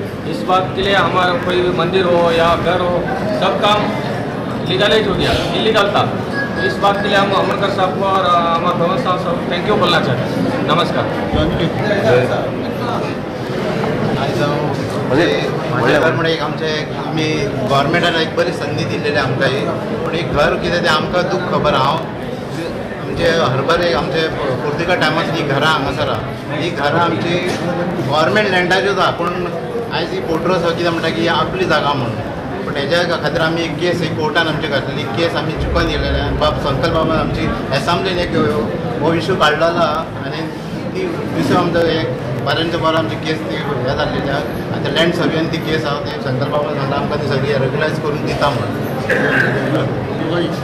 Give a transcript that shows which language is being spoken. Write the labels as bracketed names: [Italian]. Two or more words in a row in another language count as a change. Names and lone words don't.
[Hindi] इस बात के लिए हमारा कोई भी मंदिर हो या घर हो सब काम लीगलाइज हो गया, इलीगल था। तो इस बात के लिए हम अमनकर साहब को और हमारे प्रमोद साहब [English] thank you [Hindi] बोलना चाहते हैं। [Konkani] नमस्कार। माझ्या घर म्हणजे एक आमचे आमी गव्हर्मेंटान एक बरी संधी दिलेली आमकां ही पूण एक घर कितें तें आमकां दूख खबर हांव आमचे हरबर एक आमचे पोर्तुगीज टायमांतली घरां हांगासर आहा ही घरां आमची गव्हर्मेंट लँडाच्यो आसा पूण आयज ही पोर्ट्रोस कितें म्हणटा की आपली जागा म्हणून पूण हेज्या खातीर आमी एक केस एक कोर्टान आमची घातलेली केस आमी चुकोवन गेलेले बाब संकल्प बाबा आमची एसांब्लीन एक हो इशू काडलेलो आहा आनी ती दुसरो आमचो एक बारांच्या बारा आमची केस ती हे जाल्लेली आहा आनी त्या [English] land survey [Konkani] ती केस आहा ती संकल्प बाबा सांगता आमकां ती सगळी रेग्युलायज करून दिता म्हणून